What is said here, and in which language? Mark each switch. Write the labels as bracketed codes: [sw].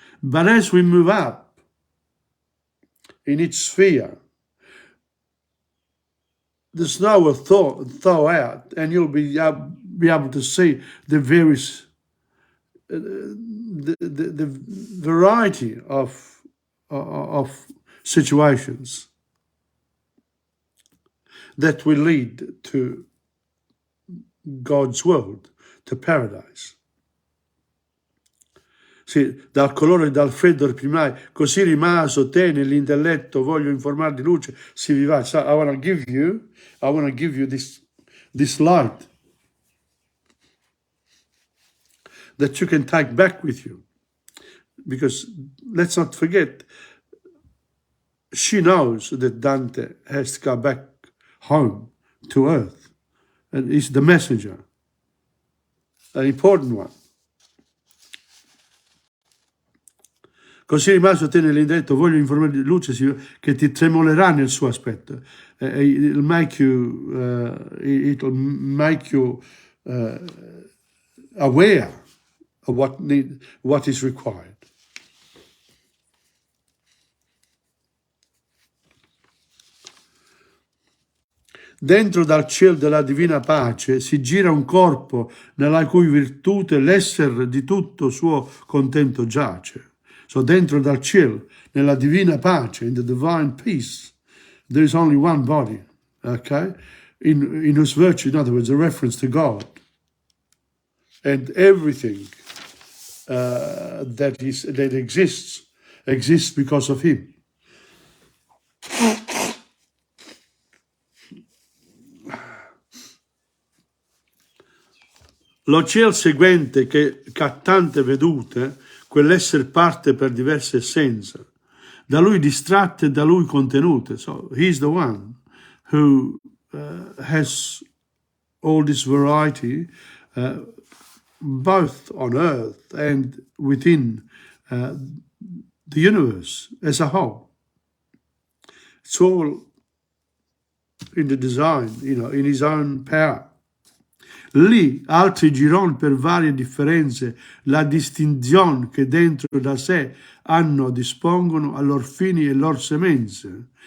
[en] But as we move up in each sphere, the snow will thaw out, and you'll be able to see the various, the variety of situations that will lead to God's world, to paradise. [it] Sì, dal colore e dal freddo primai, così rimaso te nell'intelletto, voglio informar di luce, si vivace. [en] So I want to give you this light that you can take back with you. Because let's not forget, she knows that Dante has to go back home to earth, and he's the messenger, an important one. [it] Così rimasto te nell'indetto, voglio informare di luce che ti tremolerà nel suo aspetto. [en] It'll make you aware of what is required. [it] Dentro dal cielo della divina pace si gira un corpo nella cui virtute l'esser di tutto suo contento giace. [en] So [it] dentro dal cielo, nella divina pace, [en] in the divine peace, there is only one body, okay? In whose virtue, in other words, a reference to God. And everything that exists because of Him. [it] Lo cielo seguente che ha tante vedute, quell'esser parte per diverse essenze, da lui distratte e da lui contenute. [en] So he's the one who has all this variety, both on earth and within the universe as a whole. It's all in the design, in his own power. [it] Lì altri giron per varie differenze, la distinzione che dentro da sé hanno dispongono a lor fini e lor semenze.